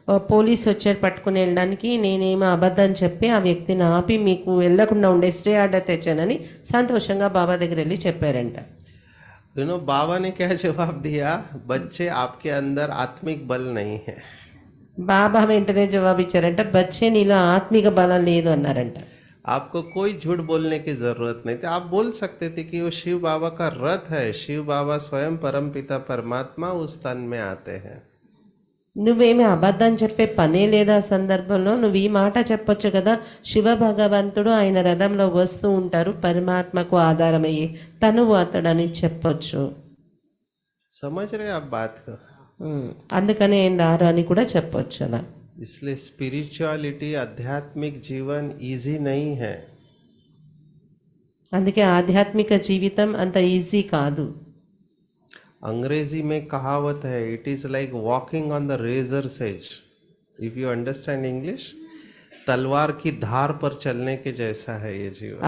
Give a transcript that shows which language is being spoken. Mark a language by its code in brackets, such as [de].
[te] Police వచ్చాడు పట్టుకుని వెళ్ళడానికి, నేనేమో అబద్ధం చెప్పి ఆ వ్యక్తిని ఆపి మీకు వెళ్ళకుండా ఉండే స్టే ఆర్డర్ తెచ్చానని సంతోషంగా బాబా దగ్గర వెళ్ళి చెప్పారంట. [hi] बाबा ने क्या जवाब दिया? बच्चे आपके अंदर आत्मिक बल नहीं है। [te] బాబా వెంటనే జవాబు ఇచ్చారంట, బచ్చే నీలో ఆత్మిక బలం లేదు అన్నారంట. [hi] आपको कोई झूठ बोलने की जरूरत नहीं थी, आप बोल सकते थे कि वो शिव बाबा का रथ है, शिव बाबा स्वयं परमपिता परमात्मा उस तन में आते हैं। [te] నువ్వేమి అబద్ధం చెప్పే పనే లేదా సందర్భంలో నువ్వు ఈ మాట చెప్పొచ్చు కదా, శివ భగవంతుడు ఆయన రథంలో వస్తూ ఉంటారు, పరమాత్మకు ఆధారమయ్యే తనువు అతడని చెప్పొచ్చు. [hi] समझ रहे आप बात को? [te] అందుకనే ఆయన రారు అని కూడా చెప్పొచ్చు అలా. [hi] इसलिए स्पिरिचुअलिटी, आध्यात्मिक जीवन इजी नहीं है। [te] అందుకే ఆధ్యాత్మిక జీవితం అంత ఈజీ కాదు. [hi] अंग्रेजी में कहावत है, [en] It is like walking on the razor's edge. If you understand English, [hi] तलवार की धार पर चलने के जैसा है ये जीवन।